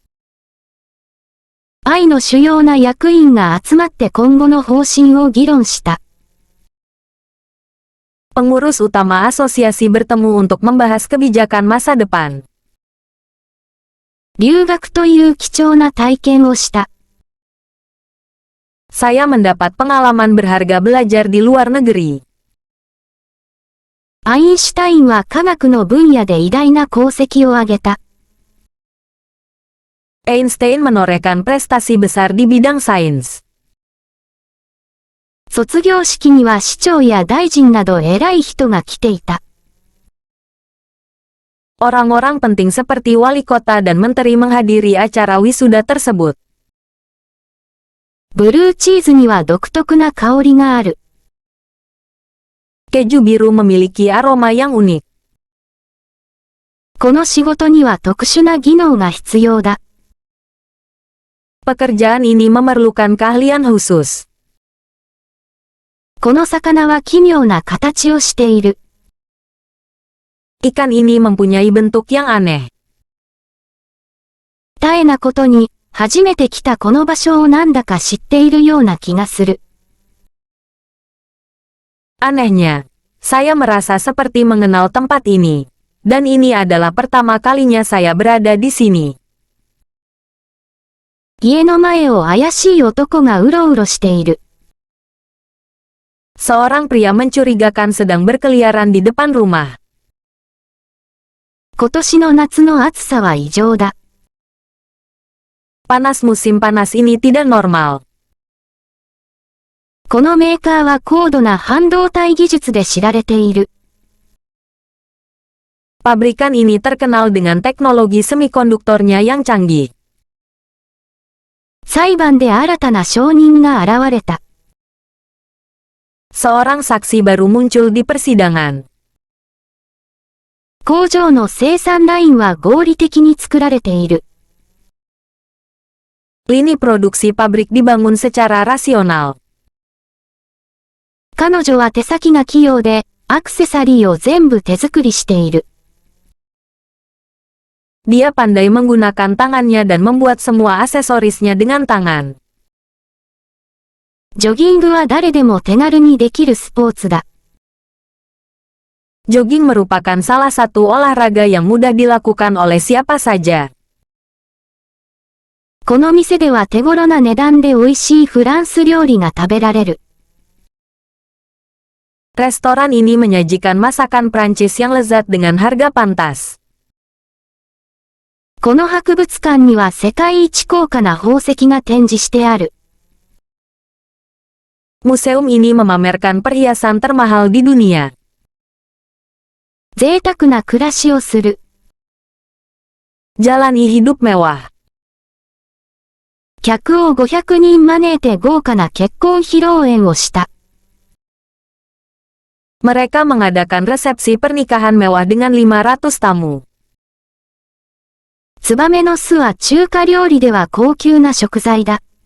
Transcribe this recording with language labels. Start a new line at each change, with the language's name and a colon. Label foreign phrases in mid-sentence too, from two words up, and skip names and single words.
Japanese: 愛の主要な役員が集まって今後の方針を議論した。
Indonesian: Pengurus utama asosiasi bertemu untuk membahas kebijakan masa depan.
Japanese: 留学という貴重な体験をした。
Indonesian: Saya mendapat pengalaman berharga belajar di luar negeri.
Japanese: アインシュタインは科学の分野で偉大な功績を挙げた。
Indonesian: Einstein menorehkan prestasi besar di bidang sains.
Japanese: 卒業式には市長や大臣など偉い人が来ていた。
Indonesian: Orang-orang penting seperti wali kota dan menteri menghadiri acara wisuda tersebut.
Japanese: ブルーチーズには独特な香りがある。
Indonesian: Keju biru memiliki aroma yang unik.
Japanese: この仕事には特殊な技能が必要だ。
Indonesian: Pekerjaan ini memerlukan keahlian khusus.
Japanese: この魚は奇妙な形をしている。
Indonesian: Ikan ini mempunyai bentuk yang aneh.
Japanese: 絶えなことに、初めて来たこの場所をなんだか知っているような気がする。
Indonesian: Anehnya, saya merasa seperti mengenal tempat ini. Dan ini adalah pertama kalinya saya berada di sini.
Japanese: 家の前を怪しい男がうろうろしている。
Indonesian: Seorang pria mencurigakan sedang berkeliaran di depan rumah.
Japanese: 今年の夏の暑さは異常だ。
Indonesian: Panas musim panas ini tidak normal.
Japanese: このメーカーは高度な半導体技術で知られている。
Indonesian: Pabrikan ini terkenal dengan teknologi semikonduktornya yang canggih.
Japanese: 裁判で新たな証人が現れた。
Indonesian: Seorang saksi baru muncul di persidangan.
Japanese: 工場の生産ラインは合理的に作られている。
Indonesian: Lini produksi pabrik dibangun secara rasional.
Japanese: 彼女は手先が器用で、アクセサリーを全部手作りしている。
Indonesian: Dia pandai menggunakan tangannya dan membuat semua aksesorisnya dengan tangan.
Japanese: ジョギングは誰でも手軽にできるスポーツだ。
Indonesian: Jogging merupakan salah satu olahraga yang mudah dilakukan oleh siapa saja.
Japanese: この店では手頃な値段で美味しいフランス料理が食べられる。
Indonesian: Restoran ini menyajikan masakan Prancis yang lezat dengan harga pantas.
Japanese: この博物館には世界一高価な宝石が展示してある。
Indonesian: Museum ini memamerkan perhiasan termahal di dunia.
Japanese: 贅沢な暮らしをする。
Indonesian: Jalani hidup mewah.
Japanese: 客を500人招いて豪華な結婚披露宴をした。
Indonesian: Mereka mengadakan resepsi pernikahan mewah dengan 500 tamu.
Japanese: ツバメの巣は中華料理では高級な食材だ。